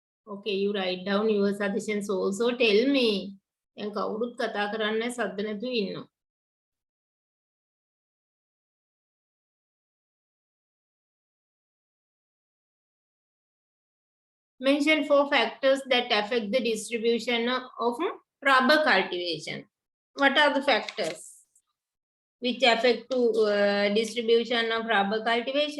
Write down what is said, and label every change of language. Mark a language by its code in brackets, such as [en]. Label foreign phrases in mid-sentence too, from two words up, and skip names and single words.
[en] Okay, you write down your suggestions also. Tell me. [si] දැන් කවුරුත් කතා කරන්නේ සද්ද නැතුව ඉන්නවා. [en] Mention 4 factors that affect the distribution of rubber cultivation. What are the factors which affect to distribution of rubber cultivation?